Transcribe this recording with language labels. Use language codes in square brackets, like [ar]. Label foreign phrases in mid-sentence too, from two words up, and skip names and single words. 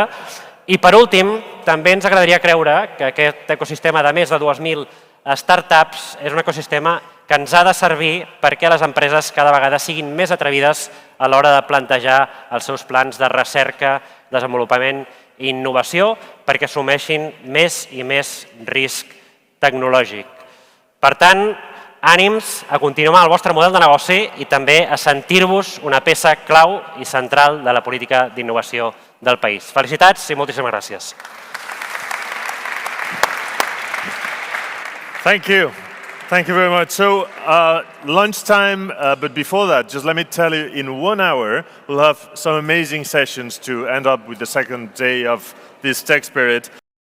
[ca] I, per últim, també ens agradaria creure que aquest ecosistema de més de 2.000 startups és un ecosistema que ens ha de servir perquè les empreses cada vegada siguin més atrevides a l'hora de plantejar els seus plans de recerca, desenvolupament i innovació perquè assumeixin més i més risc tecnològic. Per tant, ànims a continuar el vostre model de negoci i també a sentir-vos una peça clau i central de la política d'innovació del país. Felicitats i moltíssimes gràcies. [en] Thank you. Thank you very much. So, lunchtime, but before that, just let me tell you, in 1 hour, we'll have some amazing sessions to end up with the second day of this tech spirit.